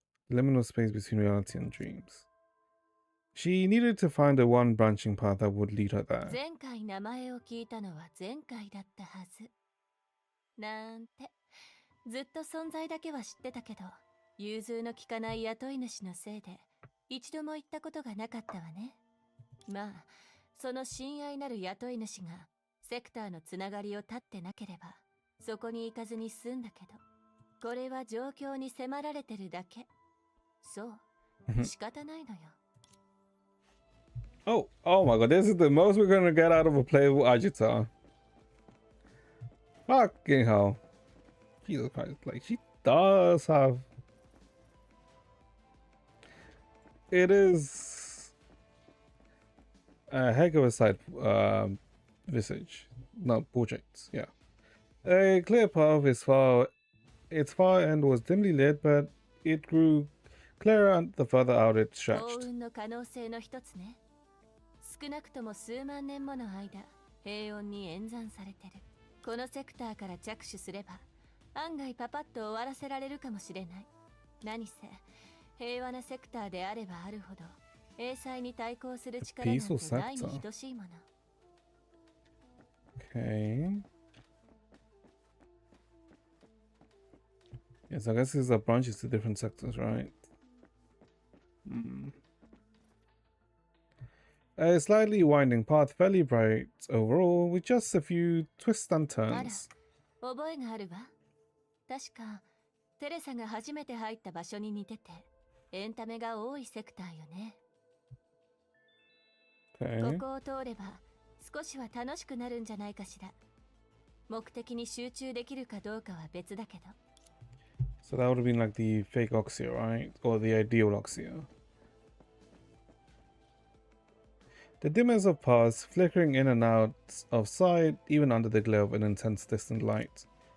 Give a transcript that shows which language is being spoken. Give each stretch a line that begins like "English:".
English: Liminal space between reality and dreams. She needed to find the one branching path that would lead her there.
Japanese: 前回名前を聞いたのは前回だったはず。なんて、ずっと存在だけは知ってたけど、融通の利かない雇い主のせいで、一度も行ったことがなかったわね。まあ、その親愛なる雇い主が、セクターのつながりを断ってなければ、そこに行かずに済んだけど、これは状況に迫られてるだけ。そう、仕方ないのよ。
English: Oh my god, this is the most we're gonna get out of a playable Agita. Fucking hell. Jesus Christ, like she does have... It is a heck of a sight, visage. No, portraits, yeah. A clear path is its far end was dimly lit, but it grew clearer the further out it
Japanese: 幸
English: stretched.
Japanese: 運の可能性の一つね。少なくとも数万年もの間、平穏に演算されてる。このセクターから着手すれば、案外パパッと終わらせられるかもしれない。何せ、平和なセクターであればあるほど、英才に対抗する力なんてないに等しいもの。
English: Okay. Yes, I guess these are branches to different sectors, right? A slightly winding path, fairly bright overall, with just a few twists and
Japanese: あら、
English: turns.
Japanese: 覚えがあるわ。確か、テレサが初めて入った場所に似てて、エンタメが多いセクターよね。
English: Okay.
Japanese: ここを通れば、少しは楽しくなるんじゃないかしら。目的に集中できるかどうかは別だけど。
English: So that would have been like the fake Oxia, right? Or the ideal Oxia. The dimmers of paths, flickering in and out of sight, even under the glare of an intense distant light.